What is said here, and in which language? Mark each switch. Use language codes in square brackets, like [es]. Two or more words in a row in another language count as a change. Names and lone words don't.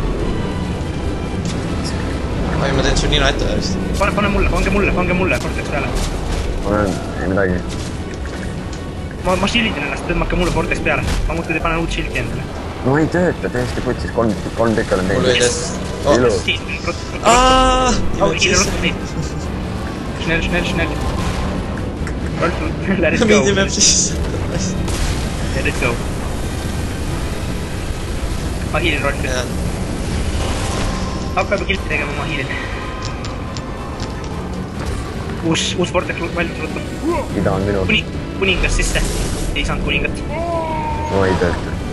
[et] Oi, ma teen su nina ette järjest. Pane mulle, pange mulle, Vortex peale. Ma olen, ei midagi. Ma shieldin ennast, tõmmake mulle Vortex peale. Ma muidu panen uut shieldi endale. No ei tööta, täiesti putsis, 3 tükki olen Mul võid teinud. ette. Ilu. Schnell. [en] Let it go. [et] Mindi peab sisse. [en] Let it go. [et] Ma hiilin Rolfi. Hakka juba kilti tegema, ma hiilin. Uus Vortex valmis võtma. Ida on minu. Kuningas sisse. Ei saanud kuningat. No ei tööta.